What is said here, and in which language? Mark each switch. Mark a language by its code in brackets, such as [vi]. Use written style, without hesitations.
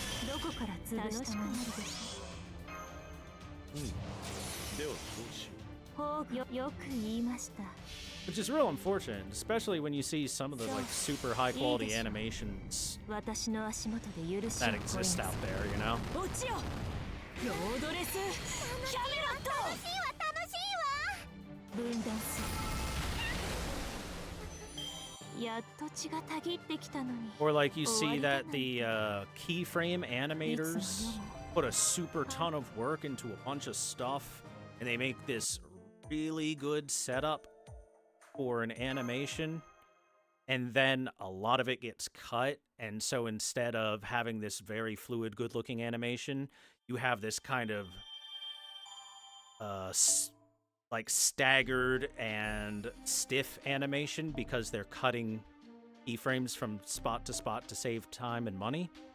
[ja] どこから潰したものでしょう。よく言いました。 [en] Which is real unfortunate, especially when you see some of the like super high quality animations [ja] 私の足元で許しを [en] that exist out there, you know? [ja] 落ちよ。ロードレスキャメロット。楽しいわ楽しいわ。分断する。やっと血がたぎってきたのに。 [en] Or like you see that the keyframe animators put a super ton of work into a bunch of stuff and they make this really good setup for an animation and then a lot of it gets cut, and so instead of having this very fluid good looking animation, you have this kind of like staggered and stiff animation because they're cutting keyframes from spot to save time and money.